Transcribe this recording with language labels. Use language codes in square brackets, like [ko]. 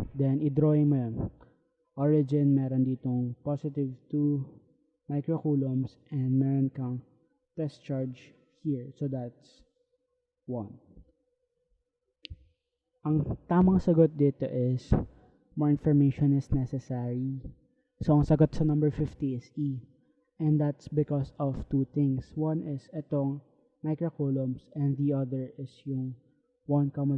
[en] Then, [tl] i-drawing mo yan. [en] Origin, [tl] meron ditong [en] positive 2 microcoulombs and [tl] meron kang [en] test charge here. So, that's 1. [tl] Ang tamang sagot dito is [en] more information is necessary. So, [tl] ang sagot sa [en] number 50 is E. And that's because of two things. One is itong microcoulombs and the other is yung 1,00.